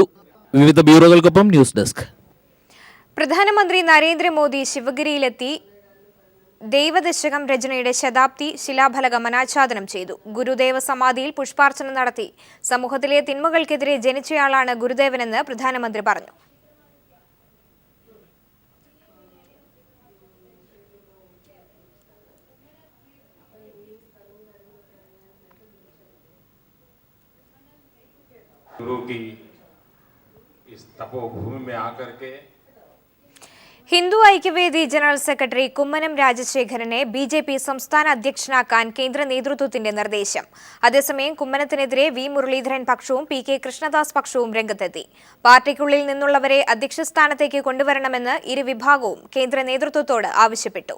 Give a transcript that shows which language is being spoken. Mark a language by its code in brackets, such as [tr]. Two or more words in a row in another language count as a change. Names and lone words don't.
[ml] വിവിധ ബ്യൂറോകൾക്കൊപ്പം ന്യൂസ് ഡെസ്ക്. പ്രധാനമന്ത്രി നരേന്ദ്രമോദി ശിവഗിരിയിലെത്തി ദൈവദശകം രചനയുടെ ശതാബ്ദി ശിലാഫലകം അനാച്ഛാദനം ചെയ്തു. ഗുരുദേവ സമാധിയിൽ പുഷ്പാർച്ചന നടത്തി. സമൂഹത്തിലെ തിന്മകൾക്കെതിരെ ജനിച്ചയാളാണ് ഗുരുദേവനെന്ന് പ്രധാനമന്ത്രി പറഞ്ഞു. [hi] गुरु की इस तपोभूमि में आकर के [ml] ഹിന്ദു ഐക്യവേദി ജനറൽ സെക്രട്ടറി കുമ്മനം രാജശേഖരനെ BJP സംസ്ഥാന അധ്യക്ഷനാക്കാൻ കേന്ദ്ര നേതൃത്വത്തിന്റെ നിർദ്ദേശം. അതേസമയം കുമ്മനത്തിനെതിരെ V മുരളീധരൻ പക്ഷവും PK കൃഷ്ണദാസ് പക്ഷവും രംഗത്തെത്തി. പാർട്ടിക്കുള്ളിൽ നിന്നുള്ളവരെ അധ്യക്ഷ സ്ഥാനത്തേക്ക് കൊണ്ടുവരണമെന്ന് ഇരു വിഭാഗവും കേന്ദ്ര നേതൃത്വത്തോട് ആവശ്യപ്പെട്ടു.